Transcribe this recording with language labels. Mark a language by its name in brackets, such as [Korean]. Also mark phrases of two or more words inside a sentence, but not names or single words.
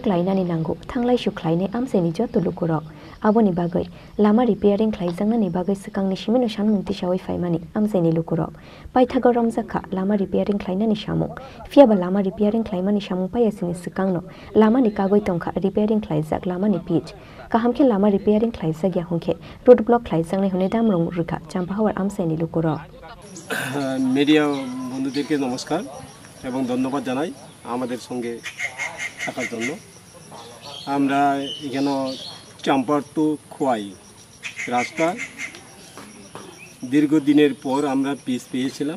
[Kok Borok] lainani nango thanglai shuklaine amseni joto lukurok aboni bagai lama repairing claijaknani bagai sikang nishimino shanmungti shawai faimani amseni lukurok paithagor romjakha lama repairing clainani shamung fiaba lama repairing claimani shamung payasini sikangno lamani kagoi tongkha repairing claijak lamani pitch kahamkhe lama repairing claijak ya hungkhe roadblock claijaknai hone damrung rekha champahawar amseni lukurok [Bangla] মিডিয়া বন্ধুদেরকে নমস্কার এবং ধন্যবাদ জানাই আমাদের সঙ্গে থাকার জন্য। আমরা এখানে চাম্পার টু খোয়াই রাস্তা দীর্ঘদিনের পর আমরা পিচ পেয়েছিলাম।